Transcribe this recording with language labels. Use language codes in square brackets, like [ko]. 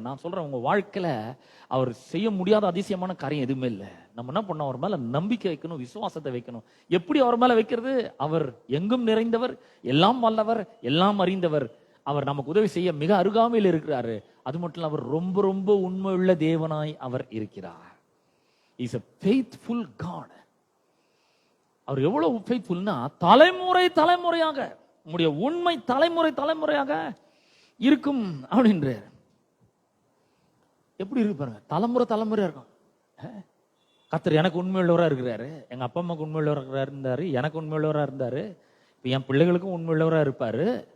[ta] நான் சொல்றேன், உங்க வாழ்க்கையில அவர் செய்ய முடியாத அதிசயமான காரியம் எதுவுமே இல்லை. நம்ம என்ன பண்ணோம், அவர் மேல நம்பிக்கை வைக்கணும், விசுவாசத்தை வைக்கணும். எப்படி அவர் மேல வைக்கிறது, அவர் எங்கும் நிறைந்தவர், எல்லாம் வல்லவர், எல்லாம் அறிந்தவர். அவர் நமக்கு உதவி செய்ய மிக அருகாமையில் இருக்கிறாரு. அது மட்டும் இல்ல, அவர் ரொம்ப ரொம்ப உண்மையுள்ள தேவனாய் அவர் இருக்கிறார். [en] Is a faithful God. [ta] அவர் எவ்வளவு ஃபெய்த்ஃபுல்னா, தலைமுறையாக உங்களுடைய உண்மை தலைமுறையாக இருக்கும் அப்படின்றார். எப்படி இருக்கு பாருங்க, தலைமுறையா இருக்கும். கர்த்தர் எனக்கு உண்மையுள்ளவரா இருக்கிறாரு, எங்க அப்பா அம்மாவுக்கு உண்மையுள்ளவரா இருந்தாரு, எனக்கு உண்மையுள்ளவரா இருந்தாரு, இப்ப என் பிள்ளைகளுக்கும் உண்மையுள்ளவரா இருப்பாரு.